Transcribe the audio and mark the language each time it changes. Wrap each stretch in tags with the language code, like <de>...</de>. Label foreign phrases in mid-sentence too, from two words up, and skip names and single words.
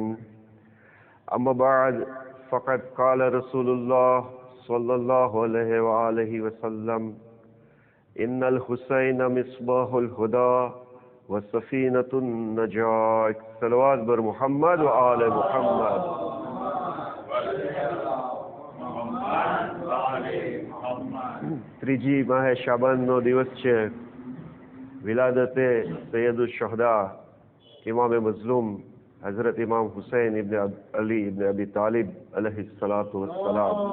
<ar>أما بعد فقد قال رسول الله صلى الله عليه وآله وسلم إن الحسين مصباح الهدى وسفينة النجاة صلوات بر محمد وآل محمد</ar> <gu>ત્રીજી માહે શાબાનનો દિવસ છે. વિલાદતે સૈયદુલ શહદા ઇમામે મઝલૂમ હઝરત ઇમામ હુસૈન ઇબ્ન અલી ઇબ્ન અબી તાલિબ</gu> <ar>عليه الصلاة والسلام.</ar>